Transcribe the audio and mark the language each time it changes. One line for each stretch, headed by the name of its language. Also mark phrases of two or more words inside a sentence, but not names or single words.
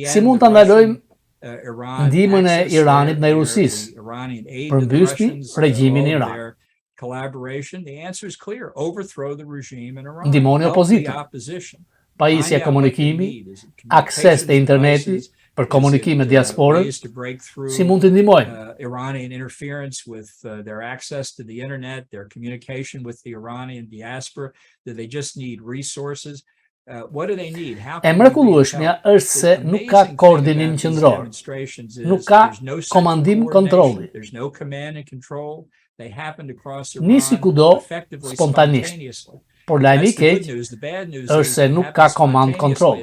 Albanian: Si mund ta ndalojmë ndihmën e Iranit ndaj Rusisë për mbyshti regjimin në Iran? Ndihmoni opozitën. Pajisja komunikimi, akses të interneti për komunikim me diasporën, si mund të ndihmojnë?
English: Iranian interference with their access to the internet, their communication with the Iranian diaspora, that they just need resources. What do they need?
Albanian: E mrekullueshmja është se nuk ka koordinim qendror, nuk ka komandim kontrolli. Nisi kudo spontanisht. Por lajmi i keq është se nuk ka komand kontrolli.